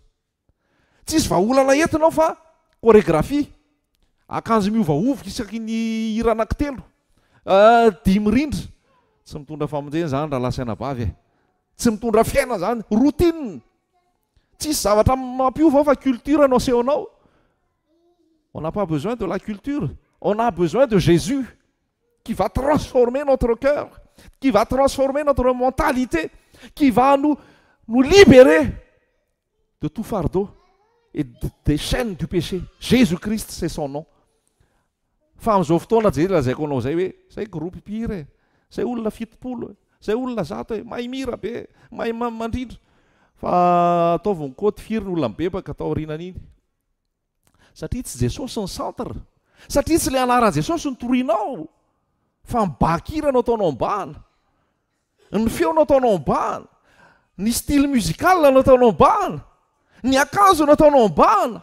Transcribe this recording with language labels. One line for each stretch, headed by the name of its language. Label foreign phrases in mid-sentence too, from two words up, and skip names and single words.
Malagasy: Tsisy vahaolana entinao fa koregrafia, akanjo miovaovika isaky ny hira anankitelo, dimy rindra. Tsy mitondra famonjena zany raha lasaina bavy e. Tsy mitondra fiaina zany, routine. Tsisy zavatra mampiova fa culture no asehonao.
French: On n'a pas besoin de la culture. On a besoin de Jésus qui va transformer notre cœur, qui va transformer notre mentalité, qui va nous libérer de tout fardeau et des chaînes du péché. Jésus-Christ, c'est son nom.
Malagasy: Fa amin'izao fotoana je lazaiko anao zay hoe zay groupe mpihira, zay olona fitopolo, zay olona zato, mahay mihira be, mahay mandrindra. Fa ataovy ny côte firy ny olona mibebaka atao aorianan'iny. Satria tsy Jesosy ny centre. Satria tsy le anaran'i Jesosy ny toroinao, fa mibakira no ataonao ambana, ny feo no ataonao ambana, ny
French: style musical
Malagasy: no ataonao ambana, ny akanjo no ataonao ambana.